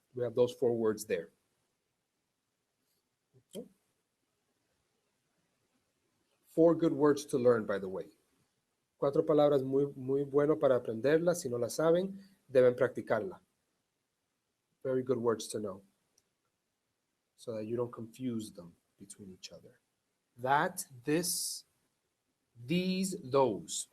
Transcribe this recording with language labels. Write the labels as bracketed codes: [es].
[en] We have those 4 words there. Okay. 4 good words to learn, by the way. [es] 4 palabras muy bueno para aprenderlas. Si no la saben, deben practicarla. [en] Very good words to know, so that you don't confuse them between each other. That, this, these, those.